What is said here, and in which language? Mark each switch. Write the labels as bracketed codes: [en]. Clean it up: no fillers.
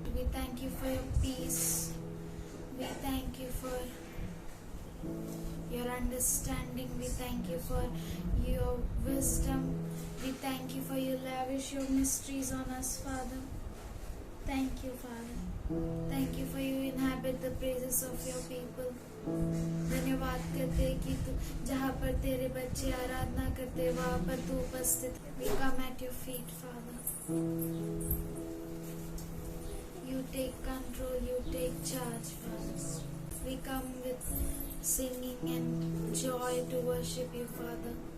[en] We thank you for your peace. We thank you for your understanding. We thank you for your wisdom. We thank you for you lavish your mysteries on us, Father. Thank you, Father. Thank you for you inhabit the praises of your people. [hi] धन्यवाद करते कि तू जहाँ पर तेरे बच्चे आराधना करते वहाँ पर तू उपस्थित. [en] We come at your feet, Father. You take control, you take charge, Father. We come with singing and joy to worship you, Father.